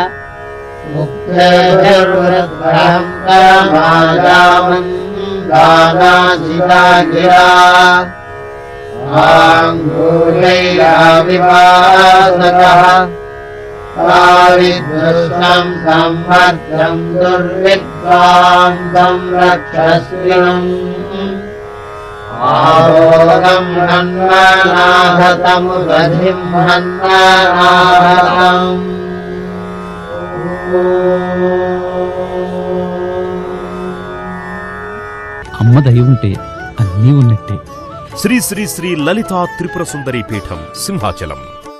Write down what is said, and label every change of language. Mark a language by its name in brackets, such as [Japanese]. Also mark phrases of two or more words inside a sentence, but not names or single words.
[Sanskrit] मुक्तेभिर्वृत्रहं तमायामन् दानाजिता गिरा आङ्गूलैराविवासकः ताविदृष्टं सम्मर्दं दुर्विद्वान्तं रक्षस्विनम् आरोगं हन्मनाहतमुदधिं हन्मनाहतम् [Telugu] అమ్మ దయ ఉంటే అన్నీ ఉన్నట్టే. శ్రీ శ్రీ శ్రీ లలితా త్రిపుర సుందరి పీఠం సింహాచలం.